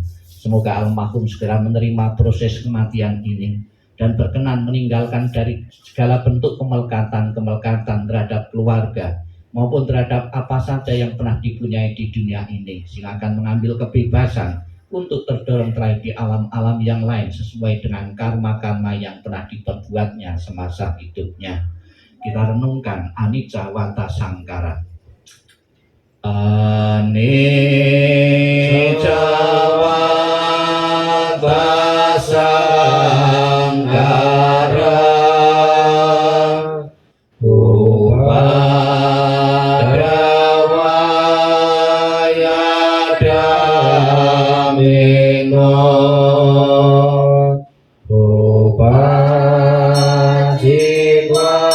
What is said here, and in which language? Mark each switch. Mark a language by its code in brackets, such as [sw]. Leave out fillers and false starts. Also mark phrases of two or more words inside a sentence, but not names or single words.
[id] Semoga almarhum segera menerima proses kematian ini dan berkenan meninggalkan dari segala bentuk kemelekatan terhadap keluarga maupun terhadap apa saja yang pernah dipunyai di dunia ini. Silakan mengambil kebebasan untuk terdorong terakhir di alam-alam yang lain sesuai dengan karma-karma yang pernah diperbuatnya semasa hidupnya. Kita renungkan [pi] anicca wata sangkara. Anicca wata sangkara upadawaya damino upajitwa